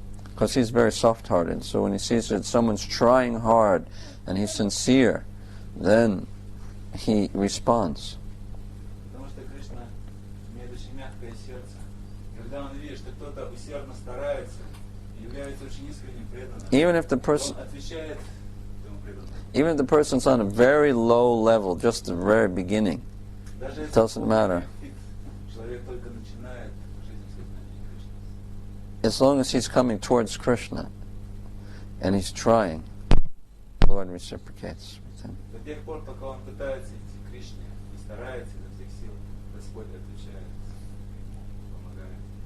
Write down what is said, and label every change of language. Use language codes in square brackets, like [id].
[en] Because He's very soft-hearted. So when He sees that someone's trying hard and he's sincere, then He responds. [ru] Потому что Кришна имеет очень мягкое сердце. Когда он видит, что кто-то усердно старается, является очень искренним преданным, [en] Even if the person, [ru] он отвечает этому преданному. [en] even if the person's on a very low level, just the very beginning, [ru] Даже [en] it [ru] если [en] doesn't matter. [ru] человек только начинает жизнь в сознании Кришны. [en] As long as he's coming towards Krishna and he's trying, the Lord reciprocates with him. [ru] До тех пор, пока он пытается идти к Кришне и старается изо всех сил, Господь отвечает, помогает.